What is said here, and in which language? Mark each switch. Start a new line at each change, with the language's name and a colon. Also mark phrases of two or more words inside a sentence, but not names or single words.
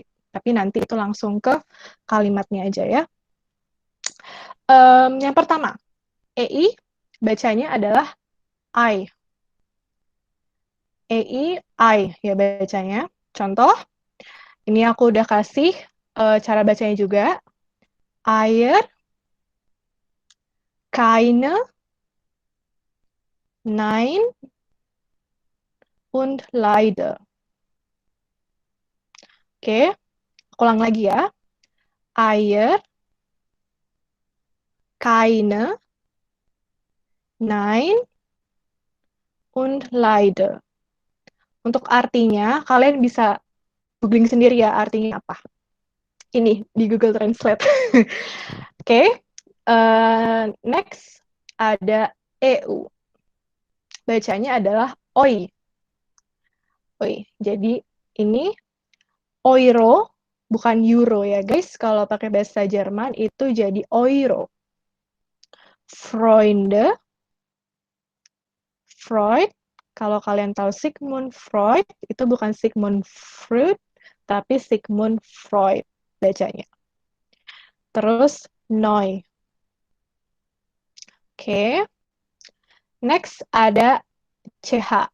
Indonesian: Tapi nanti itu langsung ke kalimatnya aja ya. Yang pertama, EI bacanya adalah I. EI, I ya bacanya. Contoh, ini aku udah kasih cara bacanya juga.
German: Eier, keine, nein, und leider.
Indonesian: Oke, aku ulang lagi ya.
German: Eier, keine, nein, und leider.
Indonesian: Untuk artinya, kalian bisa googling sendiri ya artinya apa. Ini di Google Translate. Oke. Next ada EU. Bacanya adalah OI. OI. Jadi ini euro, bukan euro ya guys. Kalau pakai bahasa Jerman itu jadi euro.
German: Freunde, Freud.
Indonesian: Kalau kalian tahu Sigmund Freud, itu bukan Sigmund Freud, tapi Sigmund Freud bacanya. Terus Neu. Oke. Next ada CH.